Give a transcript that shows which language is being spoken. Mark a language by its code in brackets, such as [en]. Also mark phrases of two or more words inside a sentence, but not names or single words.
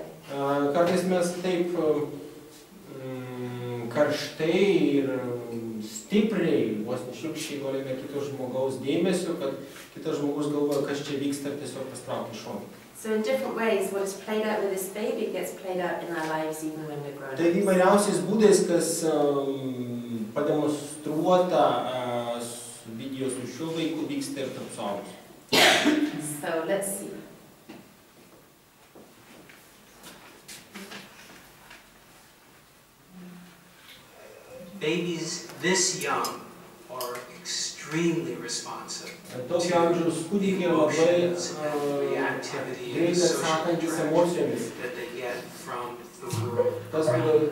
[lt] Kartais mes taip karštai ir stipriai, vos nešiukščiai norime kito žmogaus dėmesio, kad kitas žmogus galvoja, kas čia vyksta ir tiesiog pastraukia šoną. [en] So in different ways, what is played out with this baby gets played out in our lives even when we're grown up. [lt] Tai įvairiausiais būdais, kas pademonstruota video su šiuo vaiku, vyksta ir tarp suaugusių. [en] So let's see. Babies this young are extremely responsive to emotions and reactivity and social interactions that they get from the world.